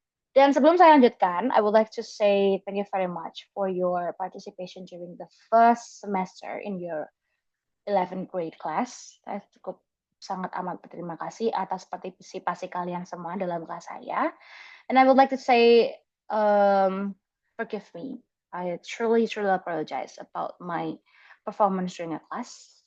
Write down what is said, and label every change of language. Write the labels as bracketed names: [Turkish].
[Indonesian] Dan sebelum saya lanjutkan, [English] I would like to say thank you very much for your participation during the first semester in your 11th grade class. [Indonesian] Saya cukup sangat amat berterima kasih atas partisipasi kalian semua dalam kelas saya. [English] And I would like to say, forgive me. I truly apologize about my performance during a class.